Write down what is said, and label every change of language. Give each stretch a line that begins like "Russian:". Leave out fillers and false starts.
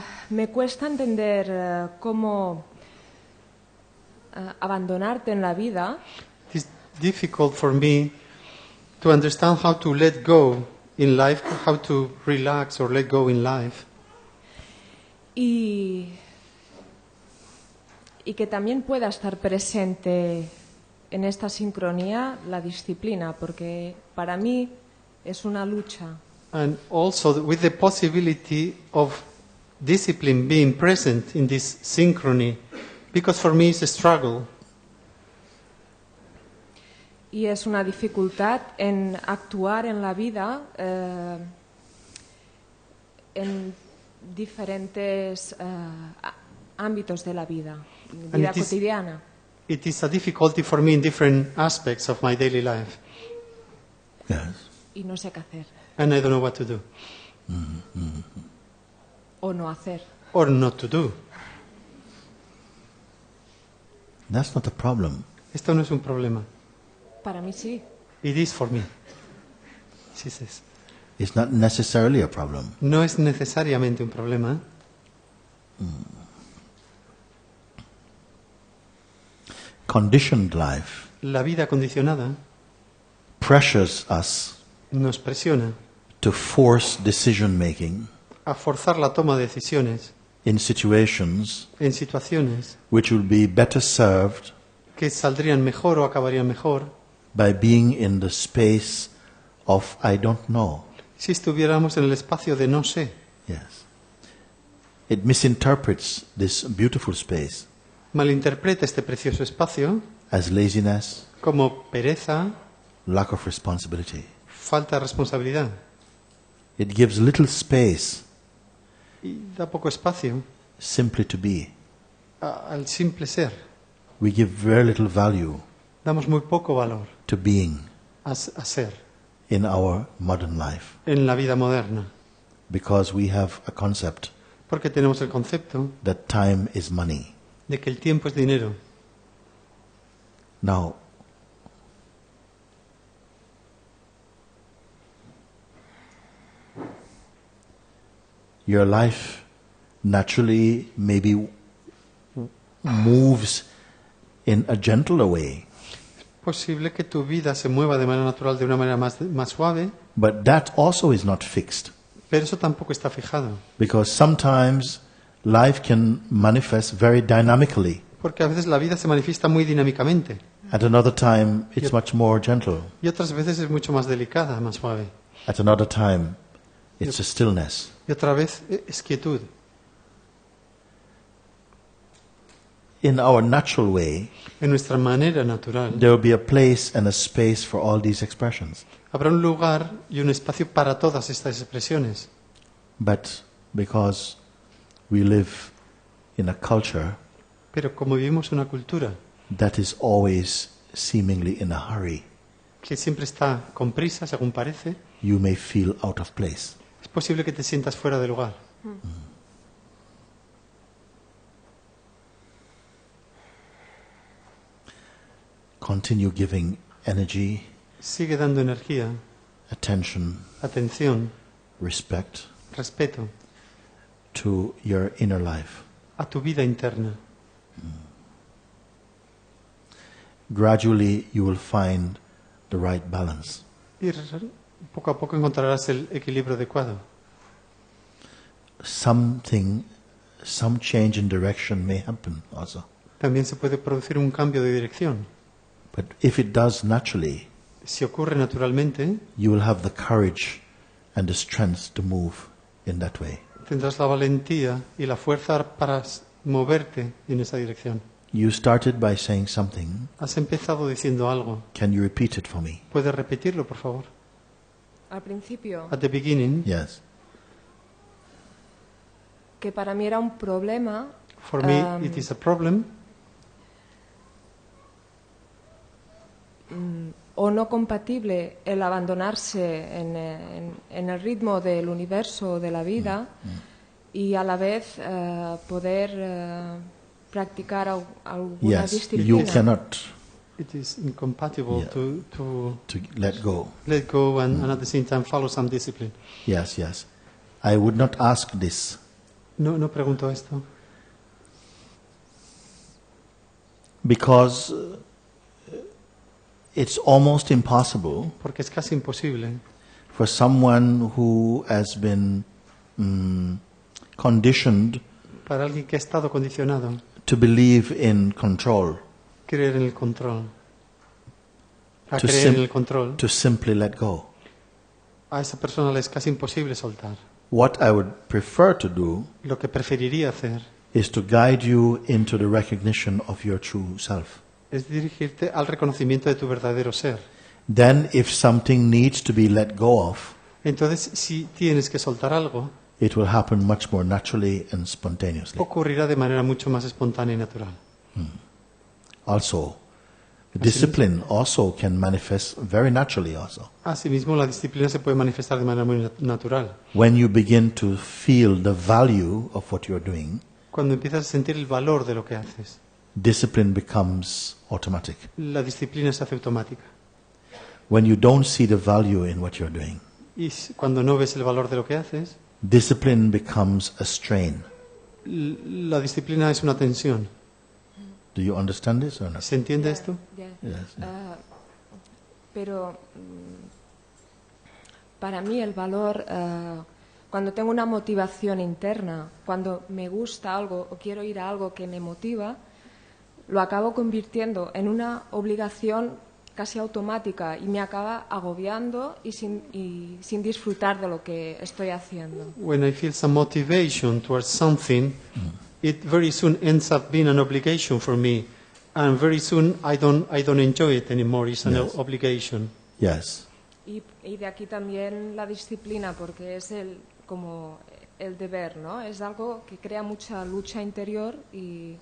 Spanish: Me cuesta entender cómo abandonarte en la vida
English: It's difficult for me to understand how to let go in life, how to relax or let go in life.
Spanish: y que también pueda estar presente en esta sincronía la disciplina, porque para mí es una lucha.
English: And also with the possibility of discipline being present in this synchrony, because for me it's a struggle.
Spanish: Y es una dificultad en actuar en la vida en diferentes ámbitos de la vida
English: it is-
Spanish: cotidiana.
English: It is a difficulty for me in different aspects of my daily life, Yes.
Spanish: Y no sé qué hacer
English: and I don't know what to do
Spanish: o no hacer.
English: or not to do. That's not a problem.
Spanish: Esto no es un problema. Para mí sí.
English: It is for me. She says. It's not necessarily a problem.
Spanish: No es necesariamente un problema.
English: Conditioned life
Spanish: La vida condicionada
English: pressures us
Spanish: nos presiona
English: to force decision making
Spanish: a forzar la toma de decisiones
English: in situations
Spanish: en situaciones
English: which will be better served
Spanish: que saldrían mejor o acabarían mejor
English: by being in the space of I don't know.
Spanish: si estuviéramos en el espacio de no sé.
English: Yes. It misinterprets this beautiful space
Spanish: Malinterpreta este precioso espacio
English: as laziness,
Spanish: como pereza,
English: lack of responsibility.
Spanish: falta de responsabilidad
English: It gives little space
Spanish: y da poco espacio
English: simply to be.
Spanish: al simple ser.
English: We give very little value
Spanish: Damos muy poco valor
English: to being
Spanish: a ser
English: in our modern life
Spanish: en la vida moderna
English: because we have a concept
Spanish: Porque tenemos el concepto
English: that time is money.
Spanish: de que el tiempo es dinero.
English: Now, your life naturally maybe moves in a gentler way,
Spanish: Posible que tu vida se mueva de manera natural, de una manera más suave,
English: but that also is not fixed,
Spanish: pero eso tampoco está fijado.
English: because sometimes life can manifest very dynamically.
Spanish: Porque a veces la vida se manifiesta muy dinámicamente
English: At another time, it's much more gentle.
Spanish: y otras veces es mucho más delicada, más suave.
English: At another time, it's a stillness.
Spanish: Y otra vez es quietud.
English: In our natural way,
Spanish: En nuestra manera natural
English: there will be a place and a space for all these expressions.
Spanish: habrá un lugar y un espacio para todas estas expresiones.
English: But because we live in a culture
Spanish: Pero como vivimos una cultura
English: that is always seemingly in a hurry,
Spanish: que siempre está con prisa, según parece,
English: you may feel out of place.
Spanish: es posible que te sientas fuera de lugar.
English: Continue giving energy,
Spanish: Sigue dando energía,
English: attention,
Spanish: atención,
English: respect
Spanish: respeto
English: to your inner life.
Spanish: a tu vida interna.
English: Gradually, you will find the right balance.
Spanish: Y poco a poco encontrarás el equilibrio adecuado.
English: Some change in direction may happen also.
Spanish: También se puede producir un cambio de dirección.
English: But if it does naturally,
Spanish: Si ocurre naturalmente,
English: you will have the courage and the strength to move in that way.
Spanish: tendrás la valentía y la fuerza para moverte en esa dirección.
English: You started by saying something.
Spanish: Has empezado diciendo algo.
English: Can you repeat it for me?
Spanish: ¿Puedes repetirlo, por favor? Al principio,
English: At the beginning, Yes.
Spanish: que para mí era un problema
English: for me it is a problem,
Spanish: o no compatible el abandonarse en el ritmo del universo o de la vida y a la vez poder practicar alguna
English: Yes.
Spanish: disciplina.
English: You cannot it is incompatible Yeah. to to let go. let go and at the same time follow some discipline. Yes, yes. I would not ask this
Spanish: No pregunto esto
English: because it's almost impossible
Spanish: porque es casi imposible
English: for someone who has been conditioned
Spanish: para alguien que ha estado condicionado
English: to believe in control,
Spanish: creer en el control, a
English: To
Spanish: creer en
English: sim-
Spanish: el control.
English: to simply let go.
Spanish: A esa persona le es casi imposible soltar.
English: What I would prefer to do
Spanish: Lo que preferiría hacer
English: is to guide you into the recognition of your true self.
Spanish: es dirigirte al reconocimiento de tu verdadero ser.
English: Then, if something needs to be let go of,
Spanish: Entonces, si tienes que soltar algo,
English: it will happen much more naturally and spontaneously.
Spanish: ocurrirá de manera mucho más espontánea y natural.
English: Also, discipline also can manifest very naturally also.
Spanish: Asimismo, la disciplina se puede manifestar de manera muy natural.
English: When you begin to feel the value of what you're doing,
Spanish: Cuando empiezas a sentir el valor de lo que haces,
English: discipline becomes automatic.
Spanish: la disciplina se hace automática.
English: When you don't see the value in what you're doing,
Spanish: Y cuando no ves el valor de lo que haces,
English: discipline becomes a strain.
Spanish: la disciplina es una tensión.
English: Do you understand this or not?
Spanish: ¿Se entiende esto? Ya.
English: Yes.
Spanish: Pero para mí el valor, cuando tengo una motivación interna, cuando me gusta algo o quiero ir a algo que me motiva, lo acabo convirtiendo en una obligación casi automática y me acaba agobiando y sin disfrutar de lo que estoy haciendo.
English: When I feel some motivation towards something, it very soon ends up being an obligation for me, and very soon I don't enjoy it anymore. It's an Yes. obligation. Yes.
Spanish: Y de aquí también la disciplina, porque es como el deber, ¿no? Es algo que crea mucha lucha interior y